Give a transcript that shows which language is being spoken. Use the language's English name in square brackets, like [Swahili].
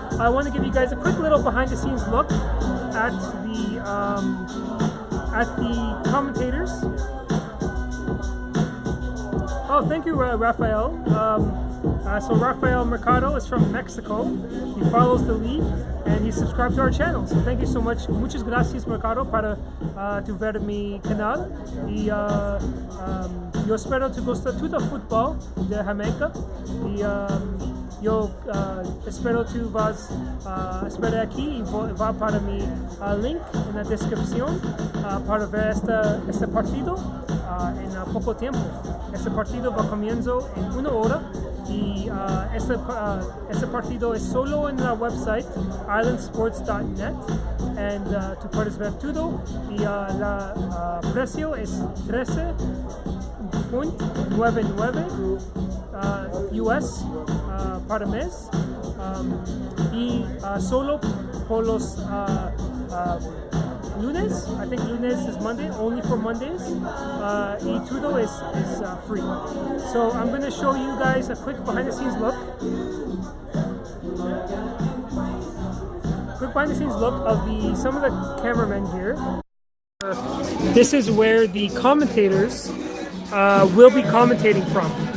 [English] I want to give you guys a quick little behind-the-scenes look at the commentators. Oh, thank you, Rafael. So Rafael Mercado is from Mexico. He follows the league and he subscribed to our channel. So thank you so much. [Spanish] Muchas gracias, Mercado, para tu ver mi canal. Y yo espero te gusta todo el fútbol de Jamaica. Y yo espero tú vas a esperar aquí y va para mi link en la descripción para ver este partido en poco tiempo. Este partido va comienzo en 1 hora y este partido es solo en la website islandsports.net [English] and [Spanish] tú puedes ver todo y la precio es 13.99 US para mes y solo por los lunes, [English] I think lunes is Monday, only for Mondays, [Spanish] y todo [English] is free. So I'm going to show you guys a quick behind the scenes look. Quick behind the scenes look of some of the cameramen here. This is where the commentators will be commentating from.